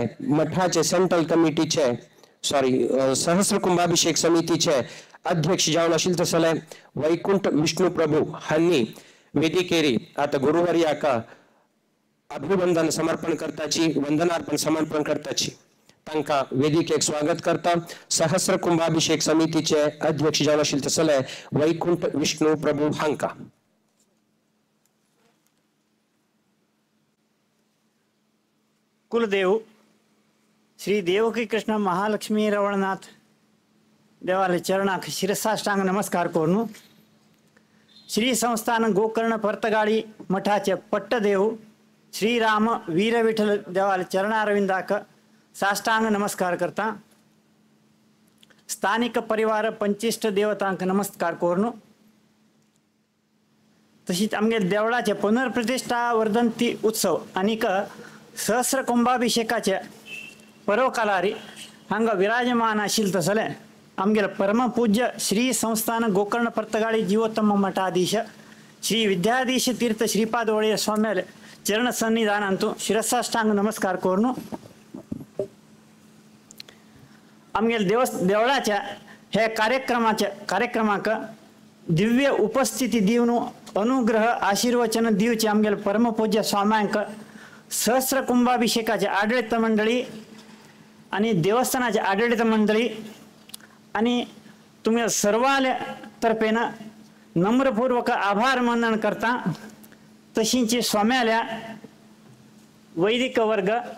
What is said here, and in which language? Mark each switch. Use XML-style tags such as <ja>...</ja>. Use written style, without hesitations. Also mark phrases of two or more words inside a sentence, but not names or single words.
<kok>मठाचे सेंट्रल कमिटीचे सहस्र कुंभाभिषेक समितीचे अध्यक्ष जावन आशिल्ले तसले वैकुंठ विष्णू प्रभू हांणी वेदिकेरी आता गुरुवर्याक अभिवंदन समर्पण करताची वंदनार्पण समर्पण करताची तांका वेदिकेक स्वागत करता सहस्र कुंभाभिषेक समितीचे अध्यक्ष जावन आशिल्ले तसले वैकुंठ विष्णू प्रभू हांका कुलदेव श्री देवकी कृष्ण महालक्ष्मी रवळनाथ देवाले चरणाक शिरसाष्टांग नमस्कार करून श्री संस्थान गोकर्ण परतगाळी मठाचे पट्टदेव श्रीराम वीर विठ्ठल देवाला चरणारविंदाक साष्टांग नमस्कार करता स्थानिक परिवार पंचिष्ट देवतांक नमस्कार करून तशीच आमगे देवळाचे पुनर्प्रतिष्ठा वर्धंती उत्सव आणि सहस्र कुंभाभिषेकाचे पर्वकालारी हांगा विराजमान आशिल तसले आमगे परमपूज्य श्री संस्थान गोकर्ण पर्तगाळी जीवोत्तम मठाधीश श्री विद्याधीश तीर्थ श्रीपाद वळीय स्वाम्याले चरण सन्निधानांतू शिरसाष्टांग नमस्कार करून आमगे देवळाच्या हे कार्यक्रमाक दिव्य उपस्थिती दिवन अनुग्रह आशीर्वचन दिवचे आमगे परमपूज्य स्वाम्यांक सहस्र कुंभाभिषेकाचे आडಳಿತ मंडळी आणि देवस्थानाचे आडಳಿತ मंडळी आणि तुम्ही सर्वाले तर्फेन नम्रपूर्वक आभार मानन करता तशींची स्वाम्याल्या वैदिक वर्ग</kok>